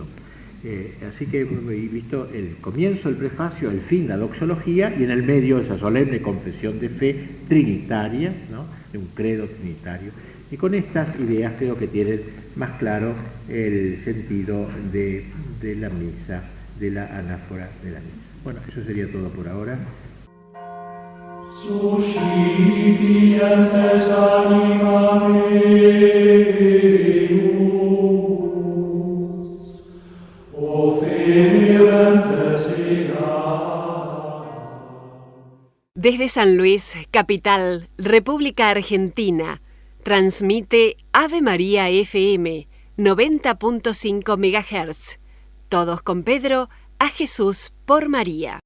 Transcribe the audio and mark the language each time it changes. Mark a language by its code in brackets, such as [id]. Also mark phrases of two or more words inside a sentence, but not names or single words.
[es] Así que hemos visto el comienzo, el prefacio, el fin, la doxología, y en el medio esa solemne confesión de fe trinitaria, ¿no?, de un credo trinitario. Y con estas ideas creo que tienen más claro el sentido de la misa, de la anáfora de la misa. Bueno, eso sería todo por ahora. [la] Suscipientes anima meus, oferentes [es] Desde San Luis, capital, República Argentina, transmite Ave María FM 90.5 MHz. Todos con Pedro, a Jesús por María.